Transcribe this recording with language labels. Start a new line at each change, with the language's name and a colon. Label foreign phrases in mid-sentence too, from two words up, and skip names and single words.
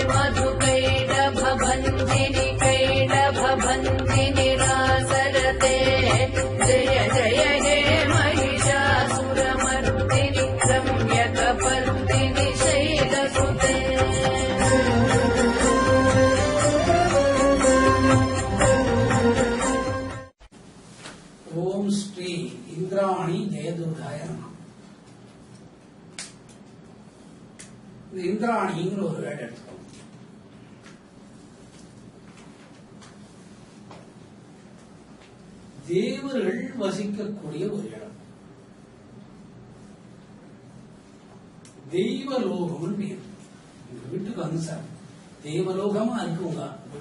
Sanskrit: मधुकैडभभञ्जिनि रासरते जय जय हे महिषासुरमर्दिनि रम्यकपर्दिनि शैलसुते ओम श्री इंद्राणी जयदुर्गाय नमः.
Tamil: इंद्राणीங்கிற ஒரு வேர்ட் எடுத்துக்கோங்க. தேவர்கள் வசிக்கக்கூடிய ஒரு இடம். தெய்வலோகம் பேர். உங்க வீட்டுக்கு வந்து சார் தேவலோகமா இருக்கு உங்க வீடு.